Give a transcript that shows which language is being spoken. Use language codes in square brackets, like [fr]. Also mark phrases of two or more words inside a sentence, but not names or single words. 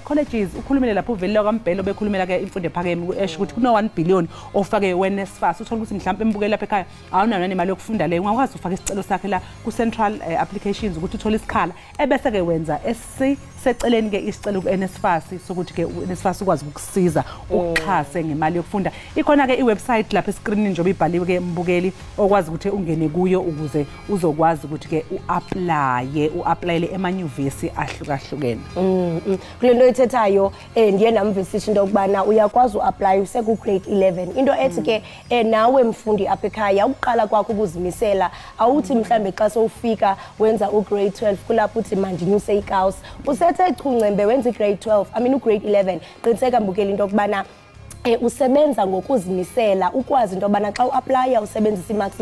[zu] colleges ukhulumele lapho uvelile kwaMbhele bekhulumela-ke imfundo ephakeme esho ukuthi kuno-1 billion ofake weNSFAS uthole ukuthi mhlawumbe embukeli lapha ekhaya awunayo nemali yokufunda leyo ungakwazi ufaka isicelo sakhe la ku-Central Applications ukuthi uthole isikhala ebese-ke wenza seceleni-ke isicelo ku-NSFAS sokuthi-ke u-NSFAS ukwazi ukukusiza ukuxhase ngemali yokufunda ikhona-ke iwebsite lapha esikrinini njengoba ibhaliwe-ke mbukeli okwazi ukuthi ungene kuyo ukuze uzokwazi ukuthi-ke u-applyele emanyuvesi ahlukahlukene [xh] kule nto ethethayo ndiye namvisisha into yokubana uyakwazi u-apply useku-grade 11 into ethi-ke nawe mfundi apha ekhaya ukuqala kwakho ukuzimisela awuthi mhlambe xa sowufika wenza u-grade 12 kulapho uthi mandinyuse ikawusi usethe chuncembe wenza i-grade 12 u-grade 11 qiniseka mbukeli into yokubana usebenza ngokuzimisela ukwazi into yobana xa u-applya usebenzisa imarks